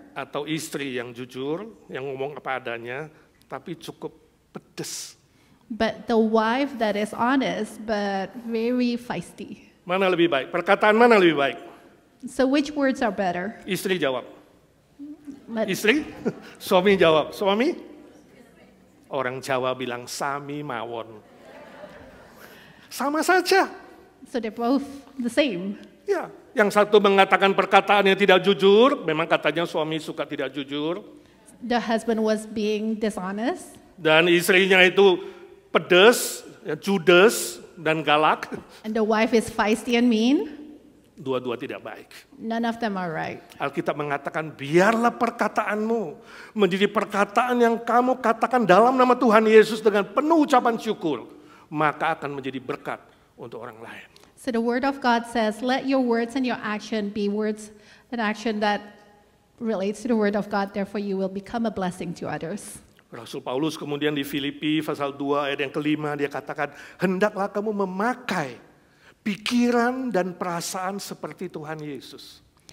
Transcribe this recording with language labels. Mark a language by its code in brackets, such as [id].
[id] atau istri yang jujur, yang ngomong apa adanya, tapi cukup pedes. [en] But the wife that is honest, but very feisty. [id] Mana lebih baik? Perkataan mana lebih baik? [en] So which words are better? [id] Istri jawab. [en] Let- [id] Istri? Suami jawab. Suami? Orang Jawa bilang [jv] sami mawon. [id] Sama saja. [en] So they're both the same. [id] Ya, yang satu mengatakan perkataan yang tidak jujur, memang katanya suami suka tidak jujur. [en] The husband was being dishonest, [id] Dan istrinya itu pedes, ya, judes, dan galak. [en] and the wife is feisty and mean. [id] Dua-dua tidak baik. [en] None of them are right. [id] Alkitab mengatakan, biarlah perkataanmu menjadi perkataan yang kamu katakan dalam nama Tuhan Yesus dengan penuh ucapan syukur. Maka akan menjadi berkat untuk orang lain. [en] So the word of God says, let your words and your action be words and action that relates to the word of God, therefore you will become a blessing to others. [id] Rasul Paulus kemudian di Filipi pasal 2 ayat yang kelima dia katakan, hendaklah kamu memakai pikiran dan perasaan seperti Tuhan Yesus.